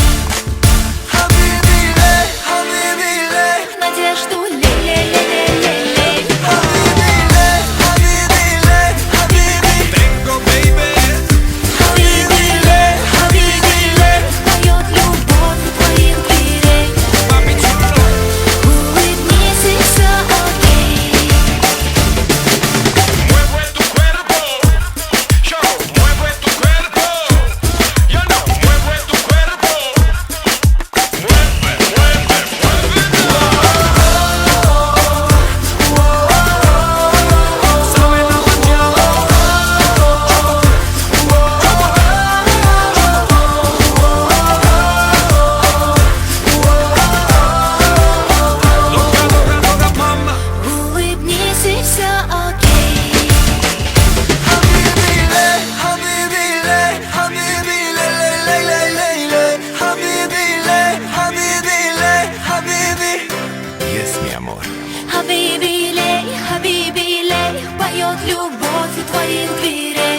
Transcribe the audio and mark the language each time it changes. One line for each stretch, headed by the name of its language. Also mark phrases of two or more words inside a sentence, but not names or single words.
Russian: Надежду лей-лей-лей-лей-лей.
Spanish: Tengo, baby.
Russian: Поет любовь у твоих дверей.
Spanish: Papi chulo.
Russian: Улыбнись, и все окей.
Spanish: Mueve tu cuerpo. Yo, mueve tu cuerpo. Yo no, mueve tu cuerpo. Mueve, mueve, mueve. Sabe la mañana. Dogga, dogga, dogga, mama.
Russian: Улыбнись, и все окей.
Spanish: Yes, mi amor.
Russian: Хабиби лей, поет любовь у твоих дверей.